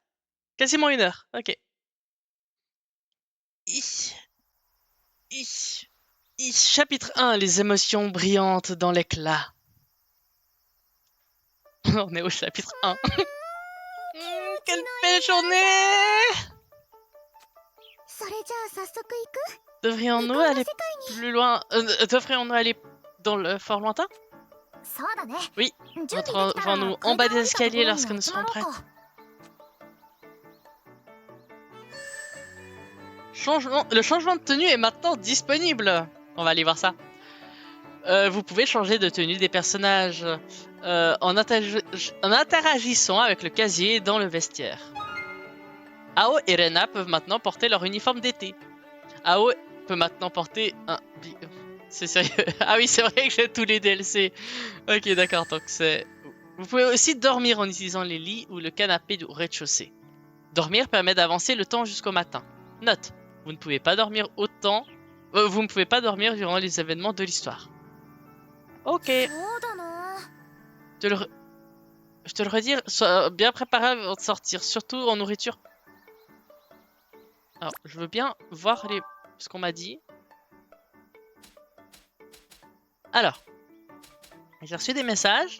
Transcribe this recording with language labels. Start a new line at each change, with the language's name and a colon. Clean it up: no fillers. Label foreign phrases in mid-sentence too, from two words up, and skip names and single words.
French: Quasiment 1 heure, ok. Chapitre 1, les émotions brillantes dans l'éclat. On est au chapitre 1. Quelle belle journée!
Japanese: それじゃあ早速行く？
French: Devrions-nous aller plus loin? Devrions-nous aller dans le fort lointain?
Japanese: そうだね。
French: Oui,
Japanese: 準備できたら
French: retrouvons-nous en bas des
Japanese: 階段降りたところ
French: escaliers
Japanese: に
French: lorsque nous
Japanese: 集
French: serons
Japanese: まろう
French: prêtes.
Japanese: か。
French: Le changement de tenue est maintenant disponible. On va aller voir ça. Vous pouvez changer de tenue des personnages en interagissant avec le casier dans le vestiaire. Ao et Rena peuvent maintenant porter leur uniforme d'été. Ao peut maintenant porter un... C'est sérieux? Ah oui, c'est vrai que j'ai tous les DLC. Ok, d'accord, donc c'est... Vous pouvez aussi dormir en utilisant les lits ou le canapé du rez-de-chaussée. Dormir permet d'avancer le temps jusqu'au matin. Note, vous ne pouvez pas dormir autant... vous ne pouvez pas dormir durant les événements de l'histoire. Ok.
Japanese: そうだな。
French: Je te le redis, sois bien préparé avant de sortir, surtout en nourriture. Alors, je veux bien voir ce qu'on m'a dit. Alors, j'ai reçu des messages.